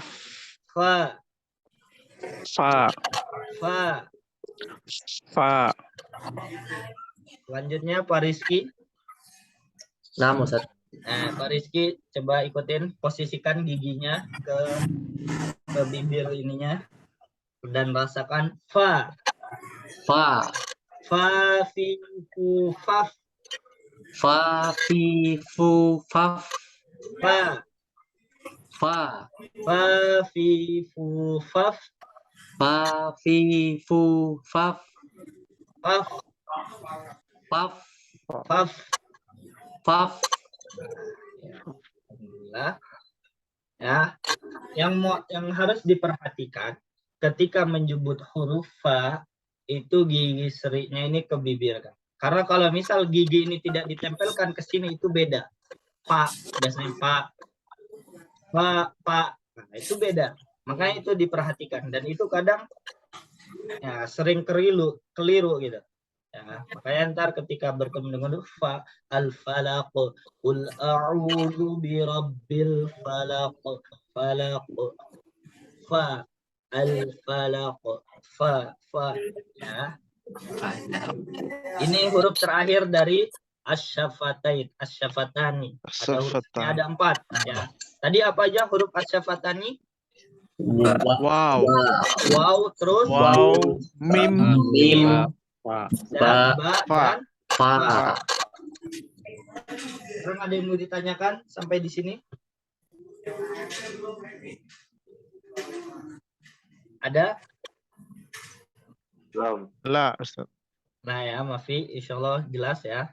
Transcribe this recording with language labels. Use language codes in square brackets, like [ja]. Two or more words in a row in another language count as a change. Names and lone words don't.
[ar] Fa, Fa. fa. Fa. [id] Selanjutnya Pak Rizky. Nah, Ustaz. Nah, Pak Rizky coba ikutin, posisikan giginya ke bibir ininya dan rasakan fa. [ar] Fa. فَ فِ فُ فَفْ. فَ فِ فُ فَفْ. Fa, Fa. فَ فِ فُ فَفْ. فَ فِ فُ فَفْ. Faf, Faf. faf. Faf. [id] Alhamdulillah. Ya, yang harus diperhatikan ketika menyebut huruf fa itu gigi serinya ini ke bibir kan. Karena kalau misal gigi ini tidak ditempelkan ke sini itu beda. Pak, biasanya pak, pak, nah, itu beda. Makanya itu diperhatikan dan itu kadang ya sering keliru gitu. Ya, makanya ntar ketika bertemu dengan [ar] ف الفلق قل أعوذ برب الفلق فلق ف الفلق ف [id] ya. Ini huruf terakhir dari asyafatani. Ada 4 ya. Tadi apa aja huruf asyafatani? Wow. Waw, terus Wow. Mim. Mim. Fa. dan ba Fa. dan Fa. sekarang ada yang mau ditanyakan sampai di sini? Ada? Belum. La, Ustaz. Nah ya, Mafi, insya Allah jelas ya.